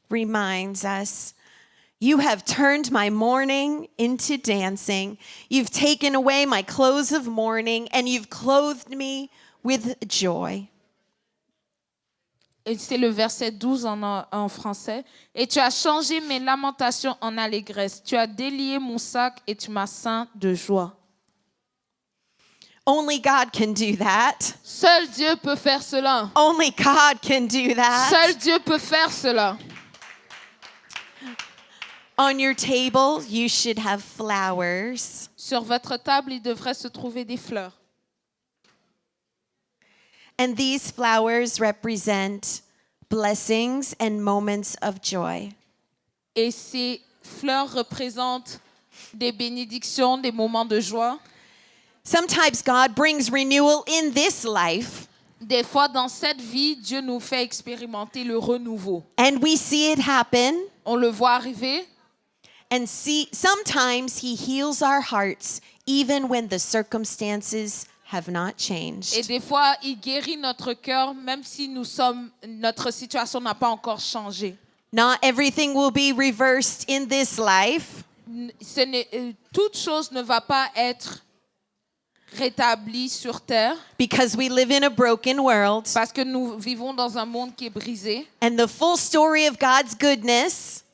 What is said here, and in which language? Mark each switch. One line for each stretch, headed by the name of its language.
English: reminds us, "You have turned my mourning into dancing. You've taken away my clothes of mourning, and you've clothed me with joy."
French: Et c'est le verset 12 en français. Et tu as changé mes lamentations en allégresse. Tu as délié mon sac et tu m'as ceint de joie.
English: Only God can do that.
French: Seul Dieu peut faire cela.
English: Only God can do that.
French: Seul Dieu peut faire cela.
English: On your table, you should have flowers.
French: Sur votre table, il devrait se trouver des fleurs.
English: And these flowers represent blessings and moments of joy.
French: Et ces fleurs représentent des bénédictions, des moments de joie.
English: Sometimes God brings renewal in this life,
French: Des fois, dans cette vie, Dieu nous fait expérimenter le renouveau.
English: and we see it happen.
French: On le voit arriver.
English: And sometimes He heals our hearts even when the circumstances have not
French: Et
English: changed.
French: des fois, il guérit notre cœur, même si notre situation n'a pas encore changé.
English: Not everything will be reversed in this life,
French: Toute chose ne va pas être rétablie sur terre
English: because we live in a broken world.
French: parce que nous vivons dans un monde qui est brisé.
English: And the full story of God's goodness